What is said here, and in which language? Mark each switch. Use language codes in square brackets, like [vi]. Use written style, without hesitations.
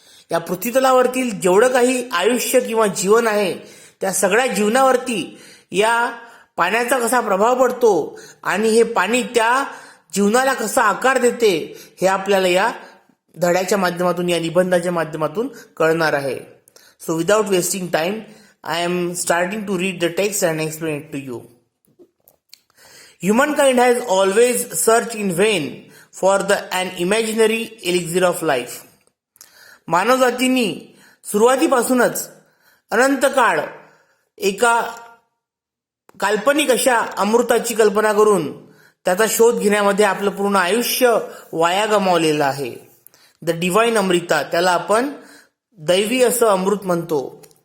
[mr] या पृथ्वीतलावरतील जेवढं काही आयुष्य किंवा जीवन आहे त्या सगळ्या जीवनावरती या पाण्याचा कसा प्रभाव पडतो आणि हे पाणी त्या जीवनाला कसा आकार देते हे आपल्याला या धड्याच्या माध्यमातून, या निबंधाच्या माध्यमातून कळणार आहे. [en] So without wasting time I am starting to read the text and explain it to you. Humankind has always searched in vain for an imaginary elixir of life. [mr] मानवजातीनी सुरुवातीपासूनच अनंत काळ एका काल्पनिक अशा अमृताची कल्पना करून त्याचा शोध घेण्यामध्ये आपलं पूर्ण आयुष्य वाया गमावलेलं आहे. [en] the divine amrita, [mr] त्याला आपण दैवी असं अमृत म्हणतो.